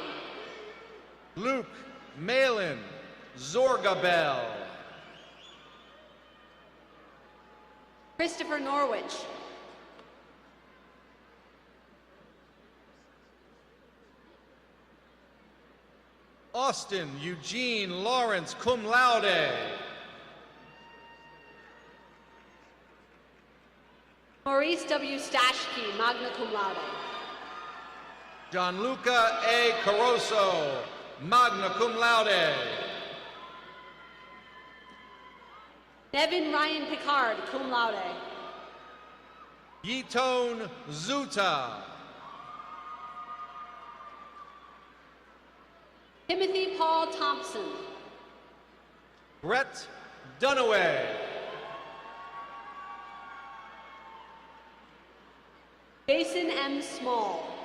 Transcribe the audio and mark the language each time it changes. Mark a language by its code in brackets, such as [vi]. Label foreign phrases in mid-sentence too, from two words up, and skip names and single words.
[en] Luke Malin Zorgabel. Christopher Norwich. Austin Eugene Lawrence, [la] cum laude. [en] Maurice W. Stashke, [la] magna cum laude. [en] Gianluca A. Caroso, [la] magna cum laude. [en] Nevin Ryan Picard, [la] cum laude. [en] Yitone Zuta. Timothy Paul Thompson. Brett Dunaway. Jason M. Small.